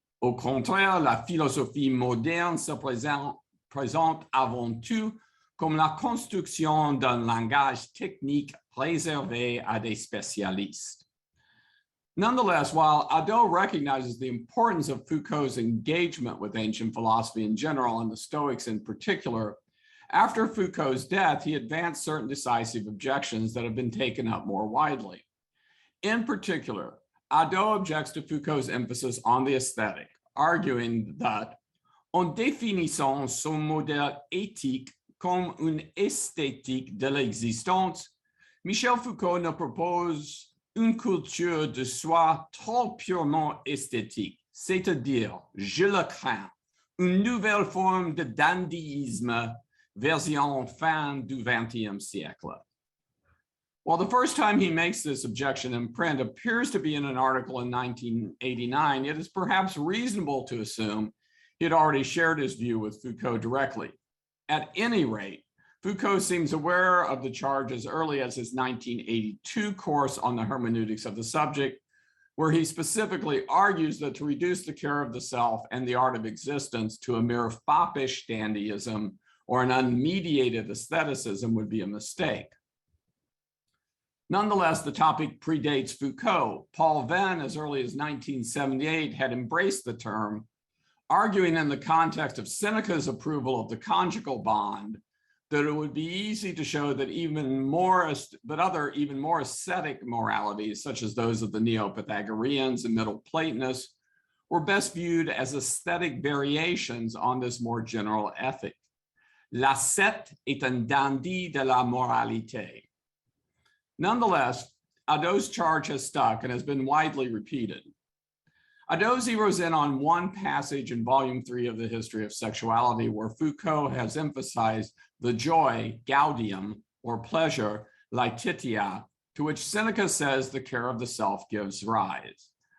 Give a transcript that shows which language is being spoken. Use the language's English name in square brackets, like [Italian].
[French] Au contraire, la philosophie moderne se présente avant tout comme la construction d'un langage technique réservé à des spécialistes." [English] Nonetheless, while Hadot recognizes the importance of Foucault's engagement with ancient philosophy in general and the Stoics in particular, after Foucault's death, he advanced certain decisive objections that have been taken up more widely. In particular, Hadot objects to Foucault's emphasis on the aesthetic, arguing that, [French] en définissant son modèle éthique comme une esthétique de l'existence, Michel Foucault ne propose une culture de soi trop purement esthétique, c'est-à-dire, je le crains, une nouvelle forme de dandyisme version fin du XXe siècle. [English] Well, the first time he makes this objection in print appears to be in an article in 1989, it is perhaps reasonable to assume he had already shared his view with Foucault directly. At any rate, Foucault seems aware of the charge as early as his 1982 course on the hermeneutics of the subject, where he specifically argues that to reduce the care of the self and the art of existence to a mere foppish dandyism or an unmediated aestheticism would be a mistake. Nonetheless, the topic predates Foucault. Paul Venn, as early as 1978, had embraced the term, arguing in the context of Seneca's approval of the conjugal bond, that it would be easy to show that other even more ascetic moralities, such as those of the Neo-Pythagoreans and Middle Platonists, were best viewed as aesthetic variations on this more general ethic. [French] L'ascète est un dandy de la moralité. [English] Nonetheless, Hadot's charge has stuck and has been widely repeated. Hadot zeroes in on one passage in Volume 3 of the History of Sexuality, where Foucault has emphasized the joy, gaudium, or pleasure, laetitia, to which Seneca says the care of the self gives rise.